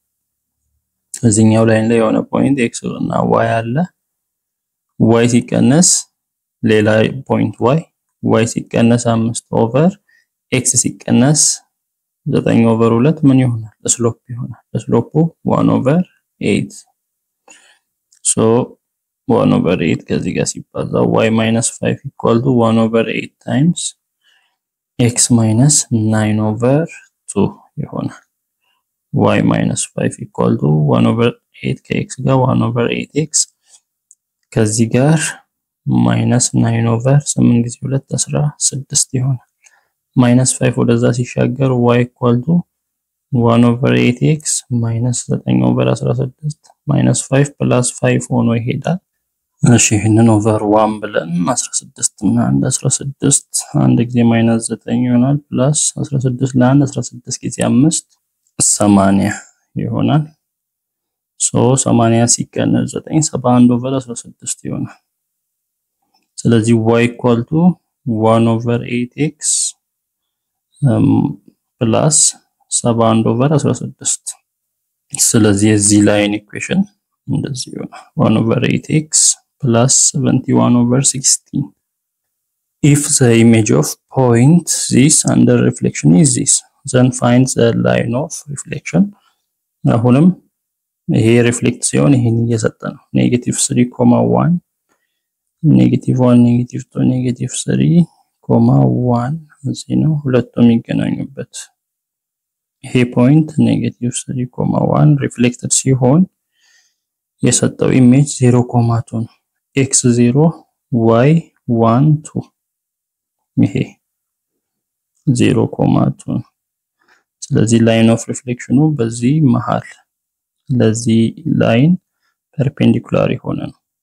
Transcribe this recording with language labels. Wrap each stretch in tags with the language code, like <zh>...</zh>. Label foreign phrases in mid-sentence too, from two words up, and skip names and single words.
<am>እዚህኛው ላይን ላይ የሆነ ፖይንት x እና y አለ y ሲቀነስ ሌላ ፖይንት y ሲቀነስ 5 ኦቨር x ሲቀነስ 9 ኦቨር 2 ምን ይሆናል ስሎፕ ይሆናል ስሎፑ 1 ኦቨር 8</am> <en>so 1 over 8</en> <am>ከዚህ ጋር ሲባዛ</am> <en>y - 5 equal to 1 over 8 times x minus 9 over 2</en> <am>ይሆናል</am> <en>y minus 5 equal to 1 over 8</en> <am>ከx ጋር</am> <en>1 over 8x ከዚህ</en> <am>ጋር</am> <en>minus 9 over 8</en> <am>ጊዜ 2 16 ይሆናል -5 ወደዛ ሲሻገር</am> <en>y equal to 1 over 8x minus 9 over 16 minus 5 plus 5</en> <am>ሆኖ ይሄዳል። እሺ ይሄንን over 1 ብለን 16 እና 16 አንድ ጊዜ -9 ይሆናል plus 16 ለ1 16 ጊዜ 5 80 ይሆናል። so 80 ሲቀነስ 9 71 over 16 ይሆናል። ስለዚህ</am> <en>y equal to 1 over 8x plus 71 over 16</en> <am>ስለዚህ የዚህ ላይን ኢኩዌሽን እንደዚህ ይሆናል</am> <en>1 over 8x plus 71 over 16 if the image of point this under reflection is this then find the line of reflection</en> <am>አሁንም ይሄ ሪፍሌክት ሲሆን ይሄን እየሰጠ ነው -3,1 -1 -2 -3,1 እዚህ ነው ሁለቱም የሚገናኙበት ይሄ ፖይንት -3,1 ሪፍሌክትድ ሲሆን የሰጠው ኢሜጅ 0,2 ነው x0 y1 2 ይሄ 0,2 ስለዚህ</am> <en>line of reflection</en> <am>በዚህ መሃል ለዚህ ላይን ፐርፔንዲኩላር የሆነ ነው</am>